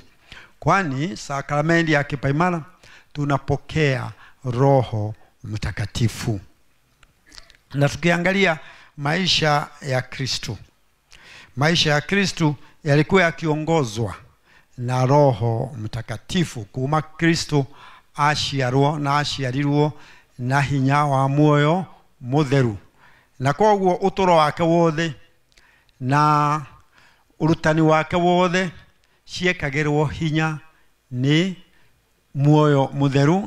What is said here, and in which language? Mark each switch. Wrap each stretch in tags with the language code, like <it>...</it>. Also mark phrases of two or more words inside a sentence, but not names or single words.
<sw>Kwani sakramenti ya kipaimara tunapokea Roho Mtakatifu. Na tukiangalia maisha ya Kristo, maisha ya Kristo yalikuwa yakiongozwa na Roho Mtakatifu.</sw> <ki>Kuma Kristo ashiarirwo na hinya wa muoyo mutheru, na kwoguo utoro wake wothe na urutani wake wothe ciekagirwo hinya ni muoyo mutheru.</ki>